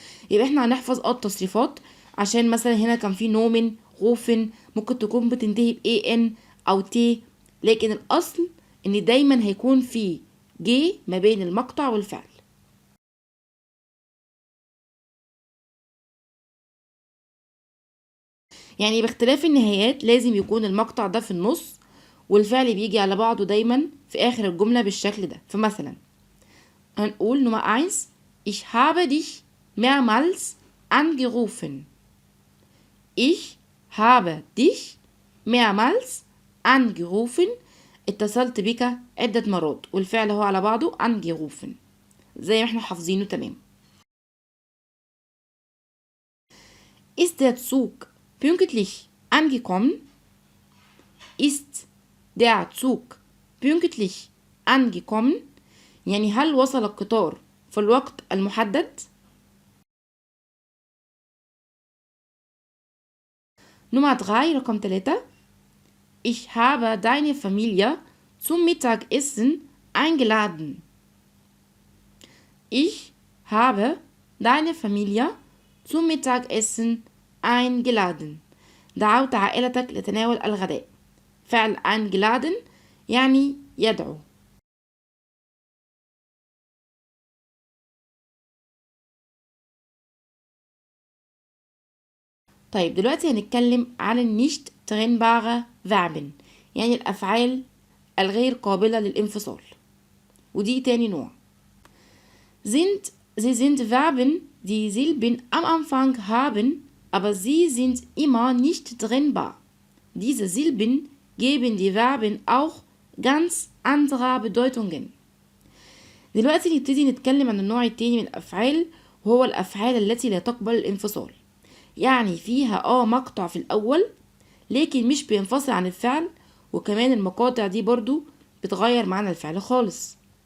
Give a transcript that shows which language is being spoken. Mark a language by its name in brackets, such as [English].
[Arabic] يبقى احنا هنحفظ التصريفات، عشان مثلا هنا كان في نومن غوفن ممكن تكون بتنتهي ب ان او تي، لكن الاصل ان دايما هيكون في جي ما بين المقطع والفعل. يعني باختلاف النهايات لازم يكون المقطع ده في النص والفعل بيجي على بعضه دايما في اخر الجملة بالشكل ده. فمثلا هنقول نمرة [German] 1 ich habe dich mehrmals angerufen. Ich habe dich mehrmals angerufen. [Arabic] اتصلت بك عدة مرات والفعل هو على بعضه angerufen زي ما احنا حافظينه تمام. [German] Ist der Zug pünktlich angekommen؟ Ist der Zug pünktlich angekommen؟ [Arabic] يعني هل وصل القطار في الوقت المحدد؟ [German] Nummer 3 رقم 3 Ich habe deine Familie zum Mittagessen eingeladen. Ich habe deine Familie zum Mittagessen eingeladen. [Arabic] دعوت عائلتك لتناول الغداء. فعل eingeladen يعني يدعو. طيب دلوقتي هنتكلم عن النيشت trennbare Verben، يعني الأفعال الغير قابلة للانفصال، ودي تاني نوع. [German] Sie sind Verben, die Silben am Anfang haben, aber sie sind immer nicht trennbar. Diese Silben geben die Verben auch ganz andere Bedeutungen. [Arabic] دلوقتي نبتدي نتكلم عن النوع التاني من الأفعال، وهو الأفعال التي لا تقبل الانفصال، يعني فيها مقطع في الأول لكن مش بينفصل عن الفعل، وكمان المقاطع دي برضو بتغير معنى الفعل خالص.